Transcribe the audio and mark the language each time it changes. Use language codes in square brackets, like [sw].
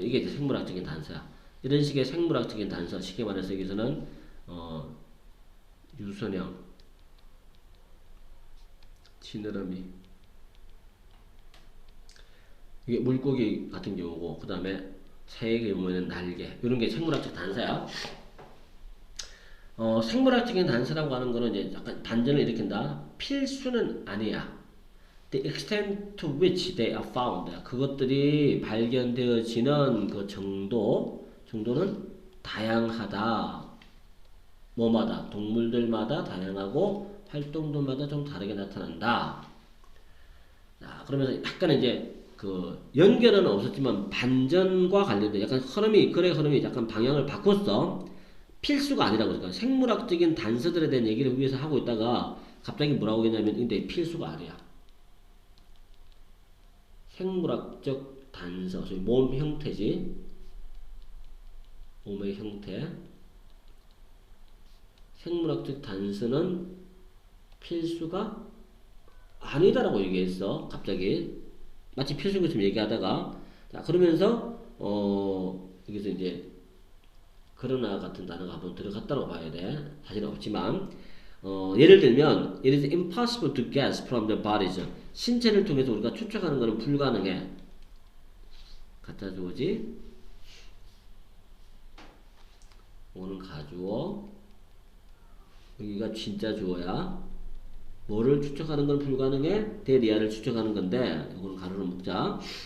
[ko] 이게 이제 생물학적인 단서야. 이런 식의 생물학적인 단서, 쉽게 말해서 여기서는 유선형, 지느러미, 이게 물고기 같은 경우고, 그 다음에 새의 경우에는 날개, 이런 게 생물학적 단서야. 생물학적인 단서라고 하는 거는 이제 약간 반전을 일으킨다. 필수는 아니야. [en] The extent to which they are found. [ko] 그것들이 발견되어지는 그 정도는 다양하다. 뭐마다, 동물들마다 다양하고 활동들마다 좀 다르게 나타난다. 자, 그러면서 약간 이제 그 연결은 없었지만 반전과 관련된 약간 흐름이, 글의 흐름이 약간 방향을 바꿨어. 필수가 아니라고 그러니까 생물학적인 단서들에 대한 얘기를 위해서 하고 있다가 갑자기 뭐라고 했냐면 근데 필수가 아니야. 생물학적 단서, 소위 몸 형태지. 몸의 형태. 생물학적 단서는 필수가 아니다라고 얘기했어. 갑자기 마치 필수인 것처럼 얘기하다가 자 그러면서 여기서 이제 그러나 같은 단어가 한번 들어갔다고 봐야 돼. 사실은 없지만 예를 들면 [en] it is impossible to guess from the bodies. [ko] 신체를 통해서 우리가 추측하는 것은 불가능해. 갖다 주어지. 오는 가주어. 여기가 진짜 주어야. 뭐를 추측하는 건 불가능해? 대리아를 추측하는 건데 이거는 가로로 묶자.